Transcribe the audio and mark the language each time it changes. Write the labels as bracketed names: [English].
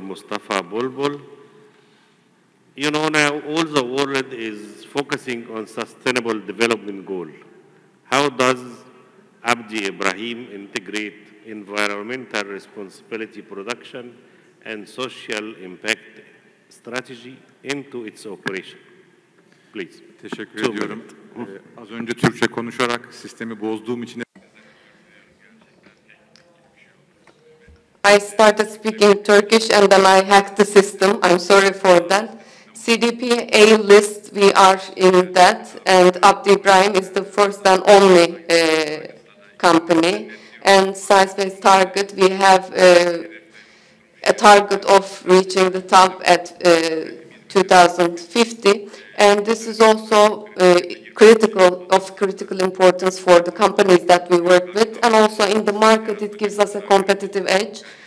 [English] Mustafa Bulbul. You know, now all the world is focusing on sustainable development goal. How does Abdi Ibrahim integrate environmental responsibility production and social impact strategy into its operation? Please. [Turkish] Teşekkür ediyorum. Az önce Türkçe konuşarak sistemi bozduğum için [English] I started speaking Turkish and then I hacked the system. I'm sorry for that. CDP A list, we are in that, and Abdi Ibrahim is the first and only company. And science-based target, we have a target of reaching the top at 2050, and this is also of critical importance for the companies that we work with, and also in the market it gives us a competitive edge.